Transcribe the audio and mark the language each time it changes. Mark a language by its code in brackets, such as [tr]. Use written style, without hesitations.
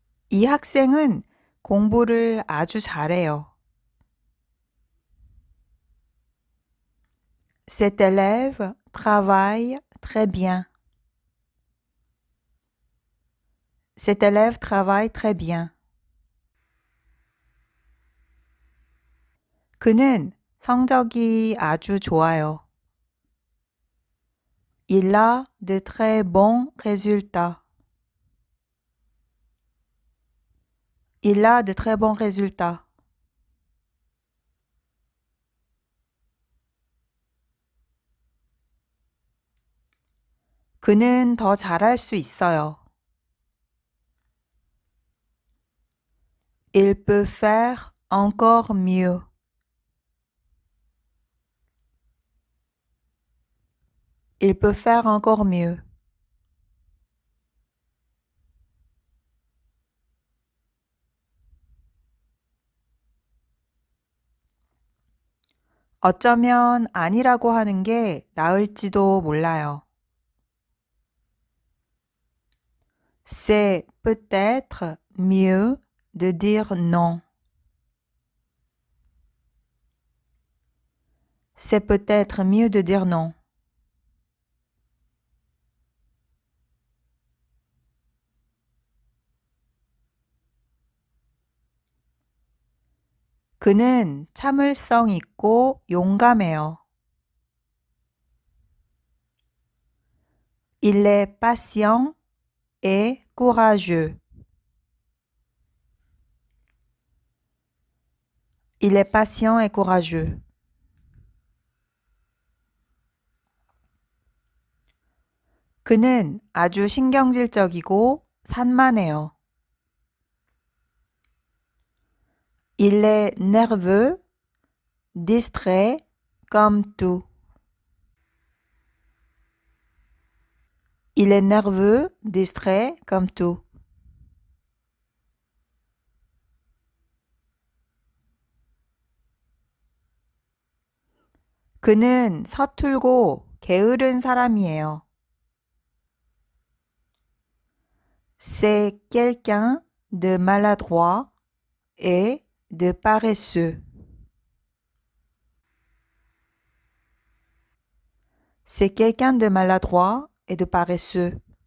[ko] 이 학생은 공부를 아주 잘해요. [fr] Cet élève travaille très bien. Cet élève travaille très bien. [ko] 그는 성적이 아주 좋아요. [fr] Il a de très bons résultats. Il a de très bons résultats. [ko] 그는 더 잘할 수 있어요. [fr] Il peut faire encore mieux. Il peut faire encore mieux. [ko] 어쩌면 아니라고 하는 게 나을지도 몰라요. [fr] C'est peut-être mieux de dire non. C'est peut-être mieux de dire non. [ko] 그는 참을성 있고 용감해요. [fr] Il est patient et courageux. Il est patient et courageux. [ko] 그는 아주 신경질적이고 산만해요. [fr] Il est nerveux, distrait, comme tout. Il est nerveux, distrait, comme tout. [ko] 그는 서툴고 게으른 사람이에요. [fr] C'est quelqu'un de maladroit et de paresseux. C'est quelqu'un de maladroit et de paresseux.